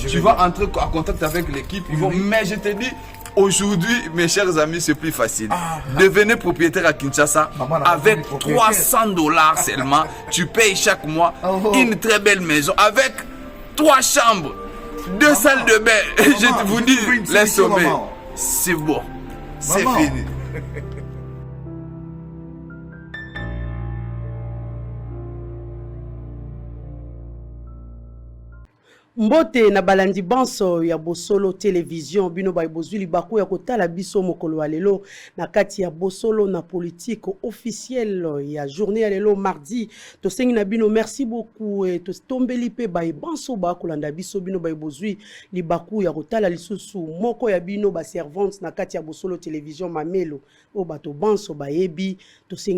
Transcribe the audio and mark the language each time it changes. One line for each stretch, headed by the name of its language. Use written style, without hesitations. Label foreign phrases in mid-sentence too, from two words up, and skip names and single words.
French: tu vas entrer en contact avec l'équipe. Mais je te dis, aujourd'hui, mes chers amis, c'est plus facile. Devenez propriétaire à Kinshasa avec $300 seulement. Tu payes chaque mois une très belle maison avec 3 chambres, 2 salles de bain. Je vous dis, laisse tomber. C'est bon. C'est fini.
Lingala: Mbote na balandi banso ya Bosolo télévision bino ba bozuli baku ya kotala biso mokolo lelo na kati ya Bosolo na politique officielle ya journée ya lelo mardi to sengi na bino
French: merci beaucoup et
Lingala: to tombeli pe ba banso ba kolanda biso bino ba bozui libaku ya kotala lisusu moko ya bino ba servante na kati ya Bosolo télévision mamelo o bato banso ba yebi to sengi